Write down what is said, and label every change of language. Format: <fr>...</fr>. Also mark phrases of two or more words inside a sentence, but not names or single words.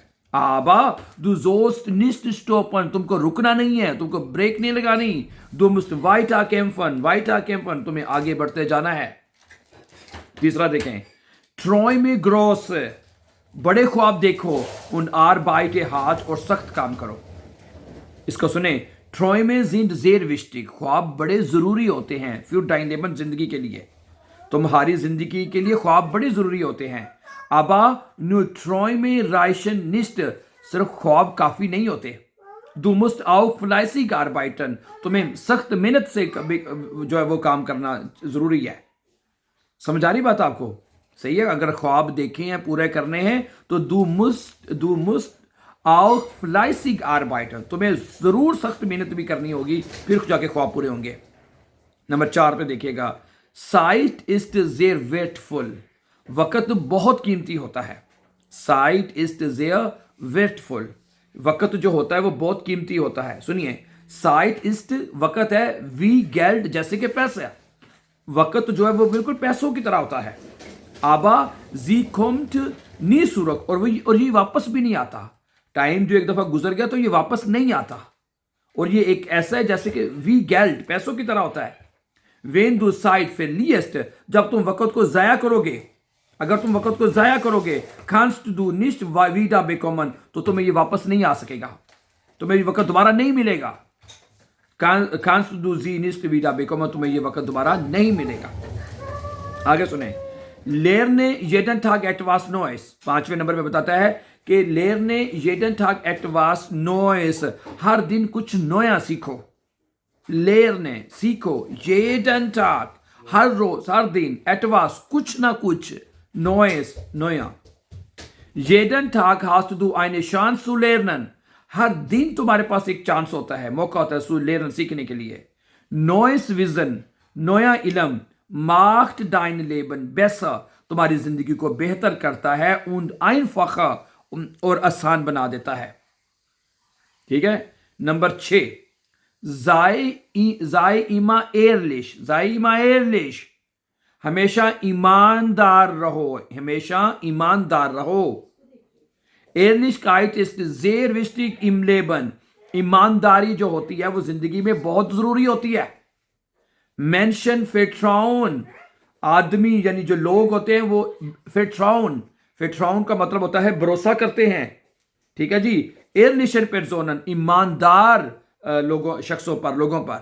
<de>Aber du sollst nicht stoppen,</de> <ur>تم کو رکنا نہیں ہے، تم کو بریک نہیں لگانی.</ur> <de>Du musst weiter kämpfen,</de> <ur>تمہیں آگے بڑھتے جانا ہے. تیسرا دیکھیں,</ur> <de>Träume groß,</de> <ur>بڑے خواب دیکھو,</ur> <de>und arbeite hart,</de> <ur>اور سخت کام کرو. اس کو سنیں,</ur> <de>Träume sind sehr wichtig,</de> <ur>خواب بڑے ضروری ہوتے ہیں.</ur> <de>für dein Leben,</de> <ur>زندگی کے لیے، تمہاری زندگی کے لیے خواب بڑے ضروری ہوتے ہیں.</ur> <de>Aber nur Träume reichen nicht,</de> <ur>صرف خواب کافی نہیں ہوتے.</ur> <de>Du musst auch fleißig arbeiten,</de> <ur>تمہیں سخت محنت سے کبھی جو ہے وہ کام کرنا ضروری ہے. سمجھ آ رہی بات آپ کو؟ صحیح ہے۔ اگر خواب دیکھے ہیں، پورے کرنے ہیں، تو</ur> <de>du musst auch fleißig arbeiten,</de> <ur>تمہیں ضرور سخت محنت بھی کرنی ہوگی، پھر جا کے خواب پورے ہوں گے. نمبر 4 پہ دیکھیے گا,</ur> <de>Zeit ist sehr wertvoll,</de> <ur>وقت بہت قیمتی ہوتا ہے.</ur> <de>Zeit ist sehr wertvoll,</de> <ur>وقت جو ہوتا ہے وہ بہت قیمتی ہوتا ہے. سنیے,</ur> <de>Zeit ist</de> <ur>وقت ہے,</ur> <de>wie Geld,</de> <ur>جیسے کہ پیسہ. وقت جو ہے وہ بالکل پیسوں کی طرح ہوتا ہے.</ur> <de>Aber sie kommt nie zurück,</de> <ur>اور یہ واپس بھی نہیں آتا. ٹائم جو ایک دفعہ گزر گیا تو یہ واپس نہیں آتا، اور یہ ایک ایسا ہے جیسے کہ</ur> <de>wie Geld,</de> <ur>پیسوں کی طرح ہوتا ہے.</ur> <de>When du Zeit verlierst,</de> <ur>جب تم وقت کو ضائع کرو گے، اگر تم وقت کو ضائع کرو گے,</ur> <de>kannst du nicht wieder bekommen,</de> <ur>تو تمہیں یہ واپس نہیں آ سکے گا، تمہیں یہ وقت دوبارہ نہیں ملے گا.</ur> <de>kannst du sie nicht wieder bekommen,</de> <ur>تمہیں یہ وقت دوبارہ نہیں ملے گا. آگے سنیں,</ur> <de>lerne jeden Tag etwas Neues,</de> <ur>5ویں نمبر پہ بتاتا ہے کہ</ur> <de>lerne jeden Tag etwas Neues,</de> <ur>ہر دن کچھ نیا سیکھو.</ur> <de>lerne, सीखो, jeden Tag,</de> <ur>ہر روز، ہر دن, etwas, کچھ نہ کچھ,</ur> <de>Neues,</de> <ur>نیا.</ur> <de>jeden Tag hast du eine Chance zu lernen,</de> <ur>ہر دن تمہارے پاس ایک چانس ہوتا ہے، موقع ہوتا ہے</ur> <de>zu lernen,</de> <ur>سیکھنے کے لیے.</ur> <de>Neues Wissen,</de> <ur>نیا علم,</ur> <de>macht dein Leben besser,</de> <ur>تمہاری زندگی کو بہتر کرتا ہے,</ur> <de>und einfacher,</de> <ur>اور آسان بنا دیتا ہے. ٹھیک ہے۔ نمبر 6,</ur> <de>sei immer ehrlich,</de> <ur>ہمیشہ ایماندار رہو، ہمیشہ ایماندار رہو.</ur> <de>Ehrlichkeit ist sehr wichtig im Leben,</de> <ur>ایمانداری جو ہوتی ہے وہ زندگی میں بہت ضروری ہوتی ہے.</ur> <de>Menschen vertrauen,</de> <ur>آدمی یعنی جو لوگ ہوتے ہیں وہ vertrauen کا مطلب ہوتا ہے بھروسہ کرتے ہیں. ٹھیک ہے جی.</ur> <de>ehrlichen Personen,</de> <ur>ایماندار شخصوں پر، لوگوں پر.</ur>